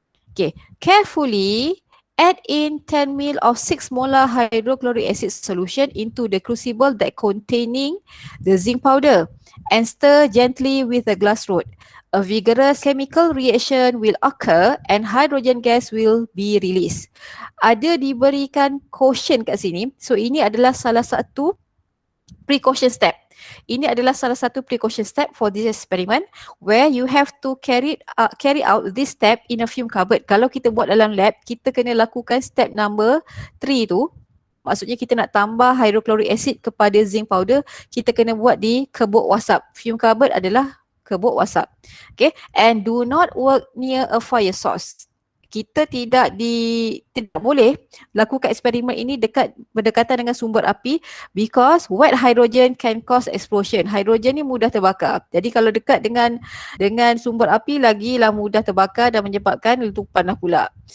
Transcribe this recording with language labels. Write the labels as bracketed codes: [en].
[en] Okay, carefully add in 10 ml of 6 molar hydrochloric acid solution into the crucible that containing the zinc powder and stir gently with a glass rod. A vigorous chemical reaction will occur and hydrogen gas will be released. [ms] Ada diberikan caution kat sini. So ini adalah salah satu precaution step. Ini adalah salah satu [en] precaution step for this experiment where you have to carry out this step in a fume cupboard. [ms] Kalau kita buat dalam lab, kita kena lakukan step number 3 tu. Maksudnya kita nak tambah hydrochloric acid kepada zinc powder, kita kena buat di kebuk wasap. Fume cupboard adalah kebuk wasap. [en] Okay, and do not work near a fire source. [ms] Kita tidak boleh lakukan eksperimen ini berdekatan dengan sumber api [en] because wet hydrogen can cause explosion. [ms] Hidrogen ni mudah terbakar. Jadi kalau dekat dengan sumber api lagilah mudah terbakar dan menyebabkan letupan lah pula.